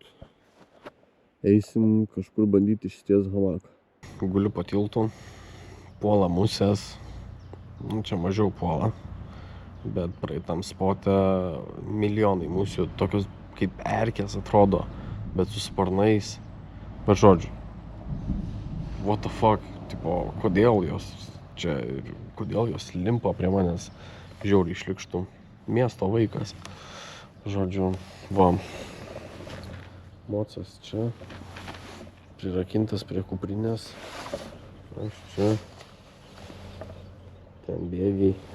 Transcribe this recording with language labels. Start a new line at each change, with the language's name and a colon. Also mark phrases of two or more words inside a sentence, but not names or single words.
Lithuanian: Eisim kažkur bandyti išsitiest hamaką. Guliu po tiltu, puola musės, nu, čia mažiau puola, bet praeitam spote milijonai musių, tokios kaip erkės atrodo, bet su sparnais. Bet žodžiu,
English: what the fuck,
Lithuanian: tipo, kodėl jos čia ir kodėl jos limpa prie manęs, žiauriai šlikštų. Miesto vaikas. Žodžiu, va, mocas čia, prirakintas prie kuprinės, aš čia, ten bėgiai.